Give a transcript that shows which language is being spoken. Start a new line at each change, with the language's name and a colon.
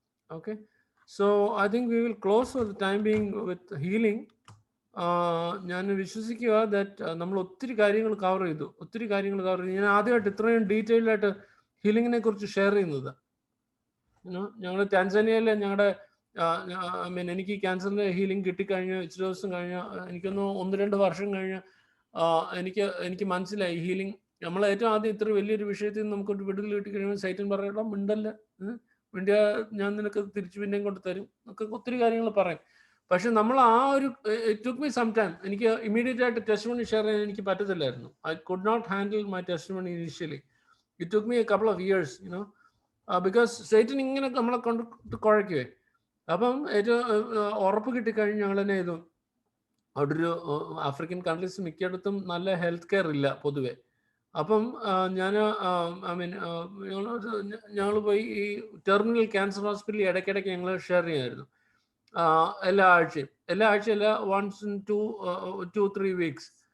English: Okay, so I think we will close for the time being with healing.
Malayalam: ഞാൻ വിശ്വസിക്കുക that നമ്മൾ ഒത്തിരി കാര്യങ്ങൾ കവർ ചെയ്തു. ഞാൻ ആദ്യമായിട്ട് ഇത്രയും ഡീറ്റെയിൽഡ് ആയിട്ട് ഹീലിങ്ങിനെ കുറിച്ച് ഷെയർ ചെയ്യുന്നത്. ഞങ്ങൾ ടാൻസാനിയയിലെ ഞങ്ങളുടെ ഐ മീൻ എനിക്ക് ക്യാൻസറിൻ്റെ ഹീലിംഗ് കിട്ടിക്കഴിഞ്ഞ് ഇച്ചിരി ദിവസം കഴിഞ്ഞ്, എനിക്കൊന്ന് 1-2 വർഷം കഴിഞ്ഞ് എനിക്ക് മനസ്സിലായി ഹീലിംഗ്. നമ്മൾ ഏറ്റവും ആദ്യം ഇത്ര വലിയൊരു വിഷയത്തിൽ നിന്ന് നമുക്കൊരു വിടുതൽ കിട്ടിക്കഴിയുമ്പോൾ സൈറ്റൻ പറയണം, മിണ്ടല്ല, വേണ്ടിയ ഞാൻ നിനക്ക് തിരിച്ചു പിന്നെയും കൊണ്ട് തരും, ഒക്കെ ഒത്തിരി കാര്യങ്ങൾ പറയും. പക്ഷെ നമ്മൾ ആ ഒരു
English: It took me some time.
Malayalam: എനിക്ക് ഇമ്മീഡിയറ്റ് ആയിട്ട് ടെസ്റ്റിമണി ഷെയർ ചെയ്യാൻ എനിക്ക് പറ്റത്തില്ലായിരുന്നു.
English: I could not handle my testimony initially. It took me a couple of years, because Satan
Malayalam: ഇങ്ങനെ നമ്മളെ കൊണ്ട് കുഴയ്ക്കുവേ. അപ്പം ഏറ്റവും ഉറപ്പ് കിട്ടിക്കഴിഞ്ഞ് ഞങ്ങൾ തന്നെ ചെയ്തു. അവിടെ ഒരു ആഫ്രിക്കൻ കൺട്രീസ് മിക്കയിടത്തും നല്ല ഹെൽത്ത് കെയർ ഇല്ല പൊതുവെ. അപ്പം ഞാൻ ഐ മീൻ ഞങ്ങൾ പോയി ഈ ടെർമിനൽ ക്യാൻസർ ഹോസ്പിറ്റലിൽ ഇടയ്ക്കിടയ്ക്ക് ഞങ്ങൾ ഷെയർ ചെയ്യുമായിരുന്നു. എല്ലാ ആഴ്ചയും
English: once in 2-3 weeks.